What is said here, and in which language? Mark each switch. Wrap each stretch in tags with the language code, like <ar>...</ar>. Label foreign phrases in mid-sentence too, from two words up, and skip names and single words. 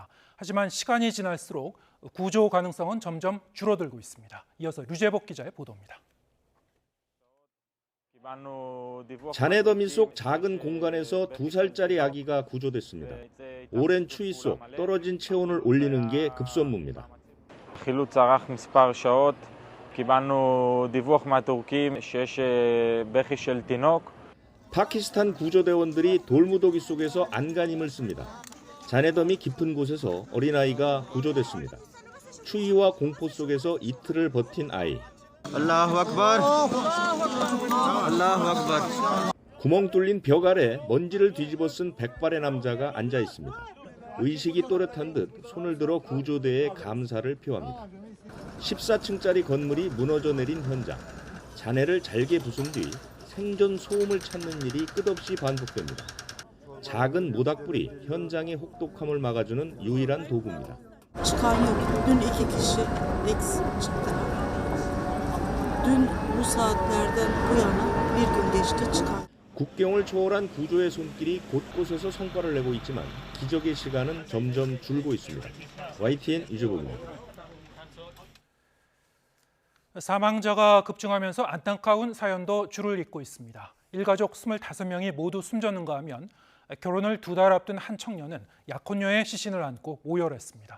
<ko>하지만 시간이 지날수록 구조 가능성은 점점 줄어들고 있습니다. 이어서 류재복 기자의 보도입니다. 잔해 더미 속 작은 공간에서 2살짜리 아기가 구조됐습니다. 오랜 추위 속 떨어진 체온을 올리는 게 급선무입니다.</ko> <he>חילוץ ארך מספר שעות, קיבלנו דיווח מהטורקים שיש בכי של תינוק.</he> <ko>파키스탄 구조대원들이 돌무더기 속에서 안간힘을 씁니다. 잔해덤이 깊은 곳에서 어린아이가 구조됐습니다. 추위와 공포 속에서 이틀을 버틴 아이.</ko> <ar>الله أكبر. الله أكبر.</ar> <ko>구멍 뚫린 벽 아래 먼지를 뒤집어 쓴 백발의 남자가 앉아 있습니다. 의식이 또렷한 듯 손을 들어 구조대에 감사를 표합니다. 14층짜리 건물이 무너져 내린 현장. 잔해를 잘게 부순 뒤 생존 소음을 찾는 일이 끝없이 반복됩니다. 작은 모닥불이 현장의 혹독함을 막아주는 유일한 도구입니다.</ko> <tr>Çıkan yok. Dün 2 kişi eks çıktı. Dün bu saatlerden bu yana bir gün geçti çıkan.</tr> <ko>국경을 초월한 구조의 손길이 곳곳에서 성과를 내고 있지만 기적의 시간은 점점 줄고 있습니다. YTN 유재복입니다. 사망자가 급증하면서 안타까운 사연도 줄을 잇고 있습니다. 일가족 25명이 모두 숨졌는가 하면 결혼을 2달 앞둔 한 청년은 약혼녀의 시신을 안고 오열했습니다.</ko>